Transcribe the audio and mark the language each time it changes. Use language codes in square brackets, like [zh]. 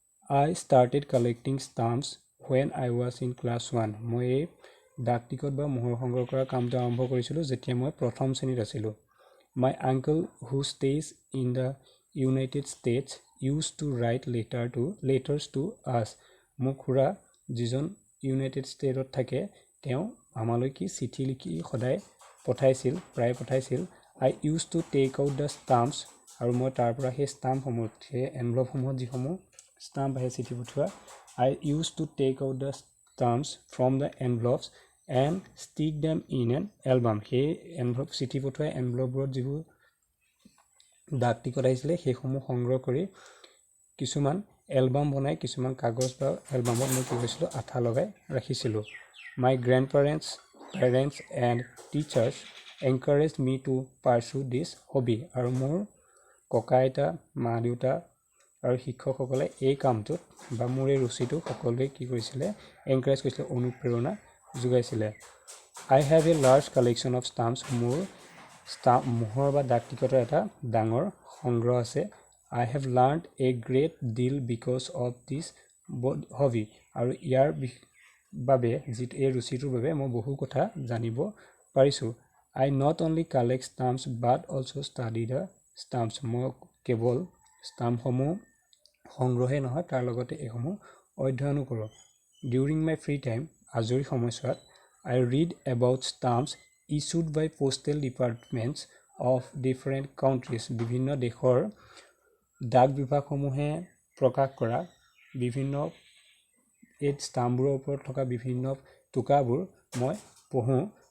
[en] I started collecting stamps when I was in class 1. [as] মই এই ডাক টিকট বা মোহৰ সংগ্ৰহ কৰা কামটো আৰম্ভ কৰিছিলোঁ যেতিয়া মই প্ৰথম শ্ৰেণীত আছিলোঁ. [en] My uncle who stays in the United States used to write letters to us. [as] মোৰ খুৰা যিজন ইউনাইটেড ষ্টেটত থাকে তেওঁ আমালৈ কি চিঠি লিখি সদায় প্ৰায় পঠাইছিল. [en] I used to take out the stamps. [as] আৰু মই তাৰ পৰা সেই ষ্টাম্পসমূহ সেই এনভলপসমূহত যিসমূহ ষ্টাম্প আহে চিঠি পঠোৱা [en] I used to take out the stamps from the envelopes and stick them in an album. [as] সেই এনভলপ চিঠি পঠোৱা এনভলপবোৰত যিবোৰ ডাক টিকট আহিছিলে সেইসমূহ সংগ্ৰহ কৰি কিছুমান এলবাম বনাই কিছুমান কাগজ বা এলবামত মই কি কৰিছিলোঁ আঠা লগাই ৰাখিছিলোঁ. [en] My grandparents, parents and teachers encouraged me to pursue this hobby. [as] আৰু মোৰ ককা আইতা মা দেউতা আৰু শিক্ষকসকলে এই কামটোত বা মোৰ এই ৰুচিটো সকলোৱে কি কৰিছিলে এনকাৰেজ কৰিছিলে অনুপ্ৰেৰণা যোগাইছিলে. [en] I have a large collection of stamps. [as] মোৰ মোহৰ বা ডাক টিকটৰ এটা ডাঙৰ সংগ্ৰহ আছে. [en] I have learned a great deal because of this hobby. [as] আৰু ইয়াৰ বাবে যিটো এই ৰুচিটোৰ বাবে মই বহু কথা জানিব পাৰিছোঁ. [en] I not only collect stamps but also study the stamps. [as] মই কেৱল ষ্টাম্পসমূহ সংগ্ৰহে নহয় তাৰ লগতে এইসমূহ অধ্যয়নো কৰোঁ. [en] During my free time [as] আজৰি সময়ছোৱাত [en] I read about stamps issued by postal departments of different countries. [as] বিভিন্ন দেশৰ ডাক বিভাগসমূহে প্ৰকাশ কৰা বিভিন্ন এই ষ্টাম্পবোৰৰ ওপৰত থকা বিভিন্ন টোকাবোৰ মই পঢ়োঁ.